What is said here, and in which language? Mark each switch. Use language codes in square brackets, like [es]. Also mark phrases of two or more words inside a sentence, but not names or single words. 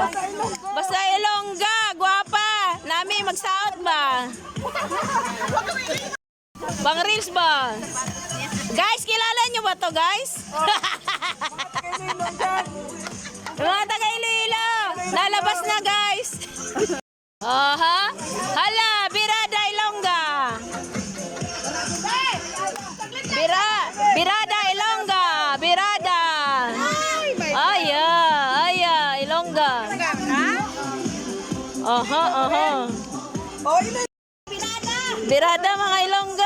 [hil] Basta Ilongga! Guwapa! Nami, magsaot ba? Bang reels ba? [tl] Guys, kilala nyo ba to guys? Mga taga Iloilo! Lalabas na guys! Aha! Hala! [hil] Birada Ilongga! Birada Ilongga! Birada! Aya! Ilongga! Aha! Birada mga Ilongga!